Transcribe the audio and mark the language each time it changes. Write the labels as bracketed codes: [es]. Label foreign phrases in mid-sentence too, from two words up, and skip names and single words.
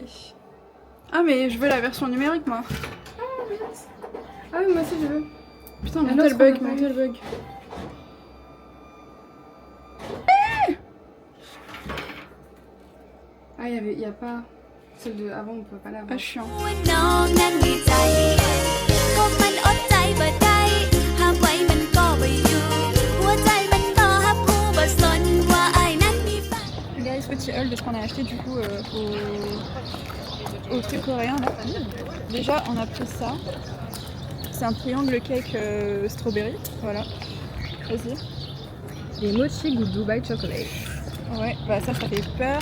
[fr] Ah, mais je veux la version numérique, moi. Ah oui, moi aussi je veux. Putain, Ah mon non, tel c'est qu'on a bug, pas mon eu. tel bug. Ah, il y a pas. Celle de avant, on peut pas l'avoir. Ah, chiant. [tts] น้องนั้นดีใจก็มันอดใจบ่ได้ห้ามไว้มันก็บ่อยู่หัวใจมันต่อฮับผู้บ่สนว่าอ้ายนั้นมีแฟน [fr] Guys, petit haul de ce qu'on a acheté du coup au truc coréen là. Déjà, on a pris ça. C'est un [en] triangle cake strawberry. [fr] Voilà. Vas-y. Les mochi goût Dubai chocolate. Ouais, bah ça fait peur.